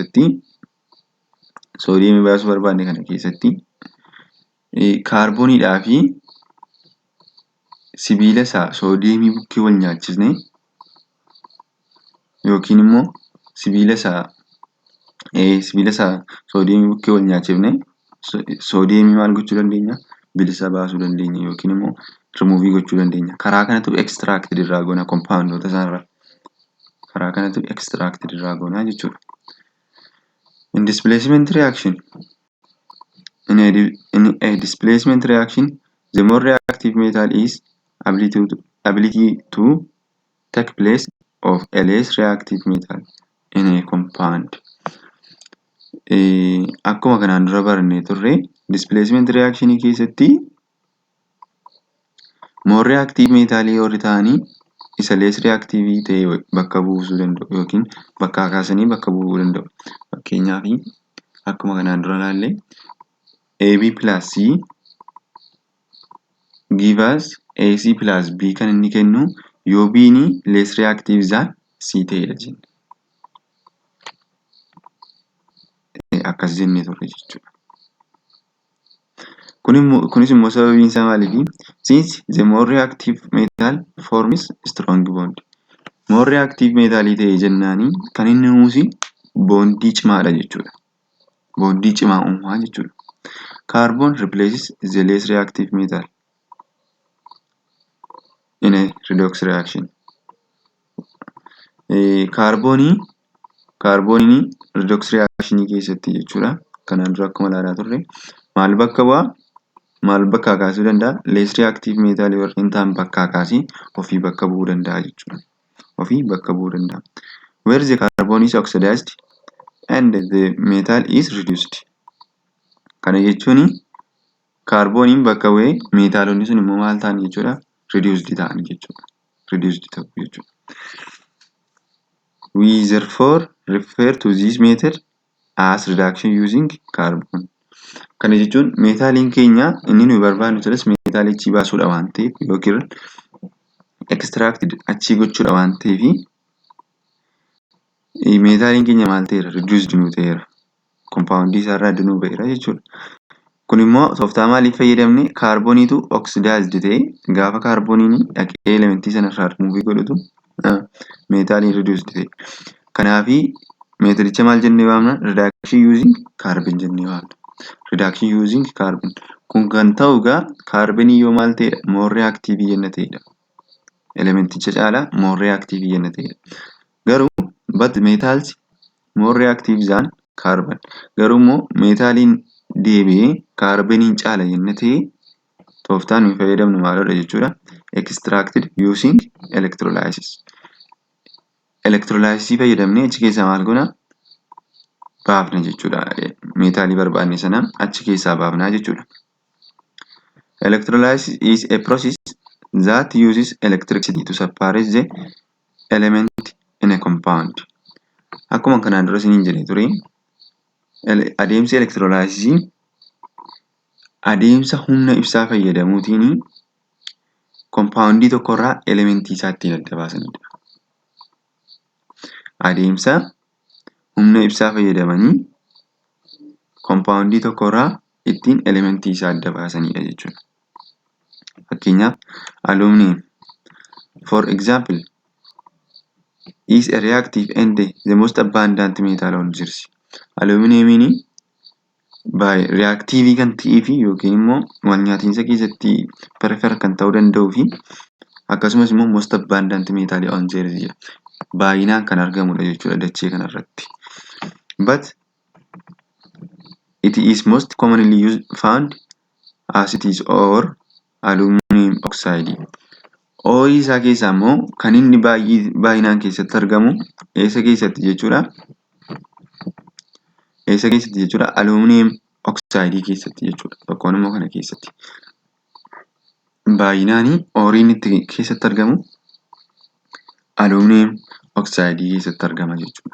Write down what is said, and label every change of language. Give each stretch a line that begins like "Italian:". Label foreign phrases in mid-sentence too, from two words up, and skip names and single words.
Oromo: keessatti kaarbooniidhaa fi sibiila isaa soodiyeemii bukkee wal nyaachisnee yookiin immoo sibiila isaa soodiyeemii bukkee wal nyaachifnee soodiyeemii maal gochuu dandeenya? Bilisa baasuu dandeenya yookiin immoo remove gochuu dandeenya. Karaa kanatu extracted irraa goona compoundoota isaarraa. Karaa kanatu extracted irraa goona jechuudha.
English: In displacement reaction, in a displacement reaction, the more reactive metal is ability to take place of a less reactive metal in a compound.
Oromo: Akkuma kanaan dura barannee turre
English: displacement reaction
Oromo: keessatti
English: more reactive
Oromo: metalii warri ta'anii isa
English: less reactive
Oromo: ta'e bakka buusuu danda'u yookiin bakkaa kaasanii bakka bu'uu danda'u. Fakkeenyaaf akkuma kanaan dura ilaalle
English: AB plus C give us AC plus B
Oromo: kan inni kennu yoo B ni
English: less reactive than C
Oromo: ta'edha jenna. Akkas jennee turre jechuudha. Kunis immoo sababiin isaa maaliif?
English: Since the more reactive metal forms strong bond. More reactive
Oromo: metalii ta'e jennaani kan inni uumu bondii cimaadha jechuudha. Bondii cimaa uumaa jechuudha.
English: Carbon replaces the less reactive metal in a redox reaction.
Oromo: Kaarbooniin
English: redox reaction
Oromo: keessatti jechuudha. Kanaan dura akkuma ilaalaa turre maal bakka bu'aa? Maal bakkaa kaasuu danda'a?
English: Less reactive
Oromo: metal warreen ta'an bakkaa kaasee ofii bakka bu'uu danda'a jechuudha. Ofii bakka bu'uu danda'a.
English: Where the carbon is oxidized and the metal is reduced.
Oromo: Kana jechuun kaarbooniin bakka bu'ee meetaalonni sun immoo maal ta'an jechuudha? Reduced ta'an jechuudha. Reduced ta'u jechuudha.
English: We therefore refer to this method as reduction using carbon.
Oromo: Kana jechuun meetaaliin keenya inni nuyi barbaadnu turas meetaalichi baasuudha waan ta'eef yookiin extracted achii gochuudha waan ta'eef meetaaliin keenya maal ta'eera? Reduced nu ta'eera. Compoundii isaarraa adda nu ba'eera jechuudha. Kun immoo tooftaa maaliif fayyadamne? Kaarbooniitu oxidized ta'e gaafa kaarbooniin dhaqee elementii sanarraa remove godhatu meetaaliin reduced ta'e. Kanaafi meetodicha maal jennee waamna?
English: Reduction using carbon
Oromo: jennee waamna.
English: Reduction using carbon.
Oromo: Kun kan ta'u egaa kaarbonii yoo maal ta'edha?
English: More reactive
Oromo: jenna ta'edha. Elementicha caalaa
English: more reactive
Oromo: jenna ta'edha.
English: Garuu but metals more reactive than carbon.
Oromo: Garuu immoo meetaaliin deebi'ee kaarboniin caala jenna ta'e tooftaan nuyi fayyadamnu maalidha jechuudha?
English: Extracted using electrolysis.
Oromo: Electrolysis fayyadamnee achi keessaa maal goona? Baafna jechuudha. Meetaalii barbaanne sana achi keessaa baafnaa jechuudha.
English: Electrolysis is a process that uses electricity to separate the element in a compound.
Oromo: Akkuma kanaan dura isiniin jedhee ture adeemsi electrolysis adeemsa humna ibsaa fayyadamuutiin compoundii tokkorraa elementii isaa ittiin adda baasanidha. Adeemsa humna ibsaa fayyadamanii compoundii tokkorraa ittiin elementii isaa adda baasanidha jechuudha.
English: Fakkeenyaaf aluminum for example is a reactive and the most abundant metal on Earth.
Oromo: Aluminum baay'ee reactiivii kan ta'ee fi yookiin immoo walnyaatinsa keessatti prefer kan ta'uu danda'uu fi akkasumas immoo
English: most abundant metal on the earth
Oromo: jedha. Baay'inaan kan argamudha jechuudha dachee kanarratti.
English: But it is most commonly found as it is or aluminum oxide.
Oromo: Ooyiruu isaa keessaa immoo kan inni baay'inaan keessatti argamu eessa keessatti jechuudha? Eessa keessatti jechuudha?
English: Aluminum oxide
Oromo: keessatti jechuudha. Tokkoon immoo kana keessatti. Baay'inaan ooriin itti keessatti argamu
English: aluminum oxide
Oromo: keessatti argama jechuudha.